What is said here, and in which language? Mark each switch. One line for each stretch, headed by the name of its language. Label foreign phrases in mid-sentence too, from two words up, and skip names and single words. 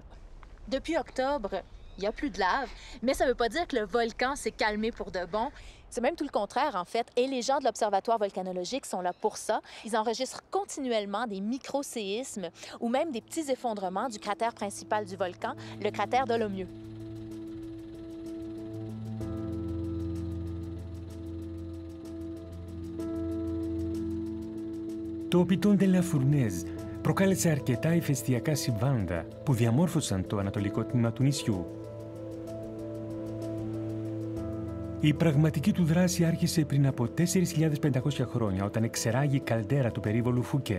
French: Depuis octobre, il n'y a plus de lave, mais ça ne veut pas dire que le volcan s'est calmé pour de bon. C'est même tout le contraire, en fait. Et les gens de l'Observatoire volcanologique sont là pour ça. Ils enregistrent continuellement des micro-séismes ou même des petits effondrements du cratère principal du volcan, le cratère Dolomieu.
Greek: Το Πιτόν ντε λα Φουρνέζ προκάλεσε αρκετά ηφαιστειακά συμβάντα που διαμόρφωσαν το ανατολικό τμήμα του νησιού. Η πραγματική του δράση άρχισε πριν από 4.500 χρόνια, όταν εξεράγει η καλντέρα του περίβολου Φουκέ.